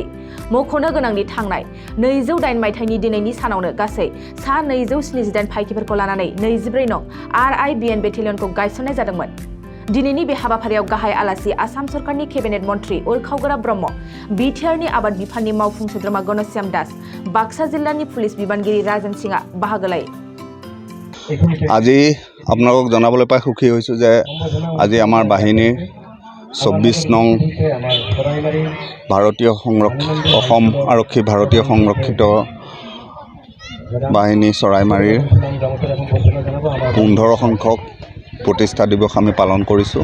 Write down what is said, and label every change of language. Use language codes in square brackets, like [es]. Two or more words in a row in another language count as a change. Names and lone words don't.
[brx] मख'नो गोनांदि थांनाय 208 मायथाइनि दिनैनि सानावनो गासै सा 278 फाइखिफोरखौ लानानै 24 नं Irbn बेटेलियनखौ गायसननाय जादोंमोन। दिनैनि बे हाबाफारियाव गाहाय आलासि आसाम सरकारनि केबिनेट मन्थ्रि उरखावगोरा ब्रह्म, बिटिआरनि आबाद बिफाननि मावफुं सोद्रोमा गणश्याम दास, बाक्सा जिल्लानि पुलिस बिबानगिरि राजेन सिंहआ बाहागो लायो। [as] আজি আপোনালোকক জনাবলৈ পাই সুখী হৈছোঁ যে আজি আমাৰ বাহিনীৰ 24 নং ভাৰতীয় অসম আৰক্ষী ভাৰতীয় সংৰক্ষিত বাহিনী চৰাইমাৰীৰ 15 সংখ্যক প্ৰতিষ্ঠা দিৱস আমি পালন কৰিছোঁ।